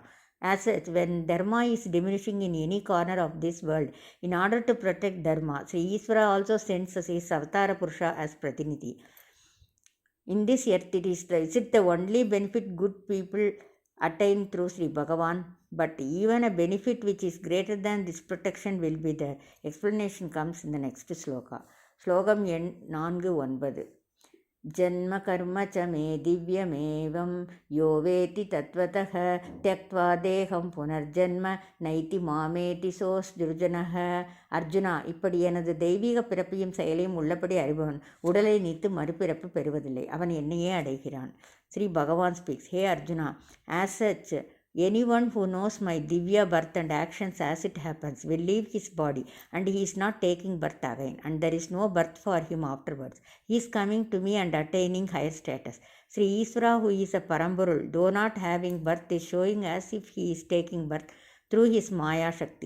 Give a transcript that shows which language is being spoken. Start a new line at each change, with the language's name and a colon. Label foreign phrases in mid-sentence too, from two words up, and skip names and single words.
English: As such, when dharma is diminishing in any corner of this world, in order to protect dharma, Sri Isvara also sends his
Sanskrit: अवतार पुरुष
English: as Pratiniti. In this earth, is it the only benefit good people attain through Sri Bhagavan? But even a benefit which is greater than this protection will be there. Explanation comes in the next sloka. Slokam 4-9.
Sanskrit: जन्म कर्म च मे दिव्यमेवं यो वेत्ति तत्त्वतः त्यक्त्वा देहं पुनर्जन्म नैति मामेति सोस् दुर्जनः.
Tamil: அர்ஜுனா, இப்படி எனது தெய்வீக பிறப்பையும் செயலையும் உள்ளபடி அறிபவன் உடலை நீத்து மறுபிறப்பு பெறுவதில்லை. அவன் என்னையே அடைகிறான். ஸ்ரீ பகவான் ஸ்பீக்ஸ், ஹே அர்ஜுனா,
English: as such, anyone who knows my divya birth and actions as it happens will leave his body, and he is not taking birth again, and there is no birth for him afterwards. He is coming to me and attaining higher status. Sri Isvara, who is a Paramburul, though not having birth, is showing as if he is taking birth through his
Sanskrit: माया शक्ति.